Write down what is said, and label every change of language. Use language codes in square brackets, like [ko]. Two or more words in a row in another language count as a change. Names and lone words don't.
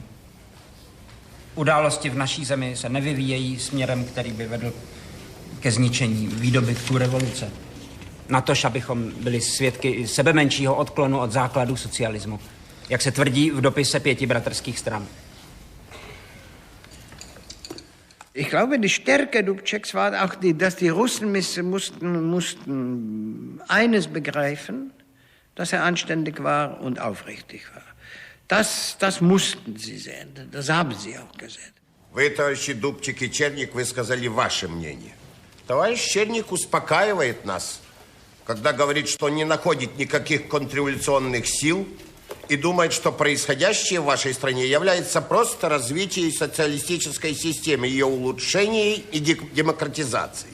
[cs] Události v naší zemi se nevyvíjejí směrem, který by vedl ke zničení výdobytků revoluce. Natož, abychom byli svědky sebemenšího odklonu od základů socialismu, jak se tvrdí v dopise 5 bratrských stran. [de] Ich glaube, die Stärke Dubčeks war auch, dass die Russen mussten eines begreifen, dass er anständig war und aufrichtig war. Das mussten sie sehen, das haben sie auch gesehen. [ru] Вы, товарищи Дубчик и Черник, высказали ваше мнение. Товарищ Черник успокаивает нас, когда говорит, что не находит никаких контрреволюционных сил и думает, что происходящее в вашей стране является просто развитием социалистической системы, ее улучшением и демократизацией.